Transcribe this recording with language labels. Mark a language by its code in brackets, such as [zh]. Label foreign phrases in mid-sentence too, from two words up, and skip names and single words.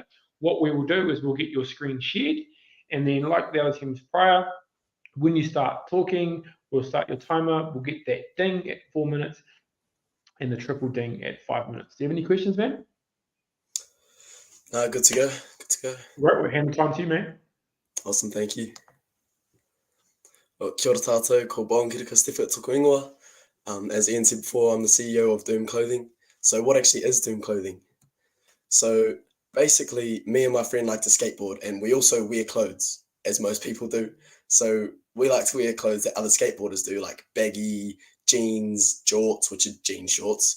[en] What we will do is we'll get your screen shared, and then, like the other teams prior, when you start talking, we'll start your timer. We'll get that ding at 4 minutes and the triple ding at 5 minutes. Do you have any questions, man? No, good to go. Right, we'll hand the time to you, man. Awesome, thank you. Well, [mi] kia ora tātou, ko Bowen Kirika Stewart tōku ingoa. [en] As Ian said before, I'm the CEO of Doom Clothing. So what actually is Doom Clothing? So basically, me and my friend like to skateboard, and we also wear clothes, as most people do. So we like to wear clothes that other skateboarders do, like baggy jeans, jorts, which are jean shorts.